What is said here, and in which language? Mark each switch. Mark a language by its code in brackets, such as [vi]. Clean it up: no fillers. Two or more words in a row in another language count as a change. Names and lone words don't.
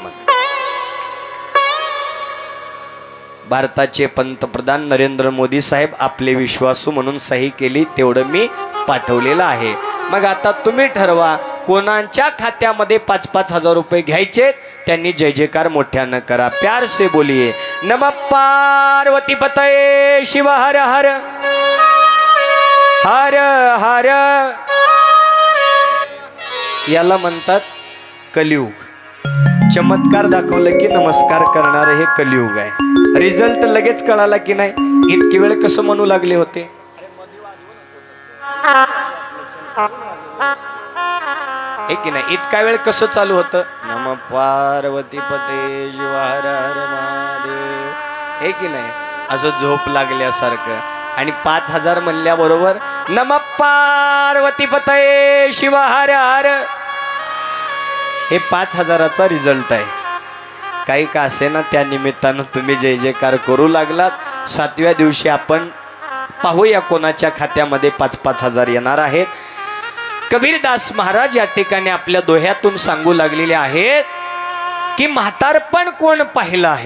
[mr] मग भारताचे पंतप्रधान नरेंद्र मोदी साहेब आपले विश्वासू म्हणून सही केली, तेवढं मी पाठवलेलं आहे. मग आता तुम्ही ठरवा कोणाच्या खात्यामध्ये 5-5 हजार रुपये घ्यायचे, त्यांनी जय जयकार मोठ्यानं करा. [hi] प्यार से बोलिए [sa] नमः पार्वती पतये शिव हर हर हर हर. [mr] याला म्हणतात कलियुग. चमत्कार दाखवलं की नमस्कार करणारं हे कलियुग आहे. रिझल्ट लगेच कळाला की नाही. इतकी वेळ कसं म्हणू लागले होते, हे की नाही, इतका वेळ कसं चालू होतं, [sa] नम पार्वती पते शिव हर हर महादेव, [mr] हे की नाही, असं झोप लागल्यासारखं. आणि 5,000 म्हणल्याबरोबर [sa] नम पार्वती पते शिव हर हर, [mr] हे 5,000चा रिझल्ट आहे. काही का असे ना, त्या निमित्तानं तुम्ही जय जयकार करू लागलात. 7व्या दिवशी आपण पाहूया कोणाच्या खात्यामध्ये 5-5 हजार येणार आहेत. कबीरदास महाराज या ठिकाणी आपल्या दोह्यातून सांगू लागलेले आहेत की म्हातारपण कोण पाहिलं आहे.